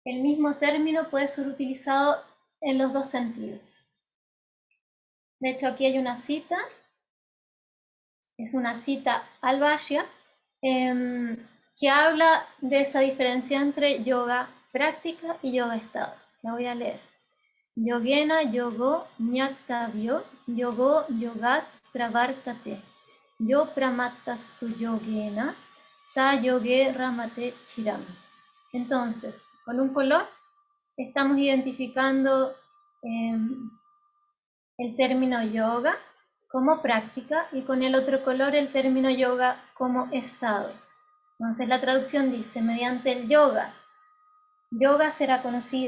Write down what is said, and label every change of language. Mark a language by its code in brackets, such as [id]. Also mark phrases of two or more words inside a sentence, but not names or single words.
[es] el mismo término puede ser utilizado en los dos sentidos. De hecho, aquí hay una cita, es una cita al Bhashya, que habla de esa diferencia entre yoga práctica y yoga estado. La voy a leer. [sa] योगेन योगो ज्ञातव्यो योगो योगात् प्रवर्तते. यो प्रमत्तस्तु योगेन स योगे रमते चिरम्. [es] Entonces, con un color estamos identificando el término yoga como práctica y con el otro color el término yoga como estado. Entonces la traducción dice, mediante el yoga, yoga será conocido.